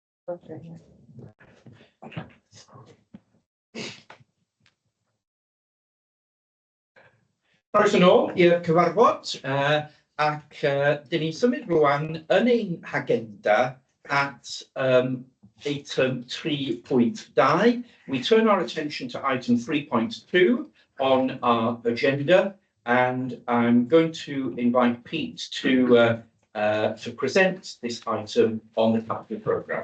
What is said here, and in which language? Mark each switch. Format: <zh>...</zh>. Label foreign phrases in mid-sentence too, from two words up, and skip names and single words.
<cy>Croeso nôl i'r cyfarfod ac dyn ni'n symud rwan yn ein hagenda at item 3.2.</cy> <en>We turn our attention to item 3.2 on our agenda, and I'm going to invite Pete to present this item on the capital programme.</en>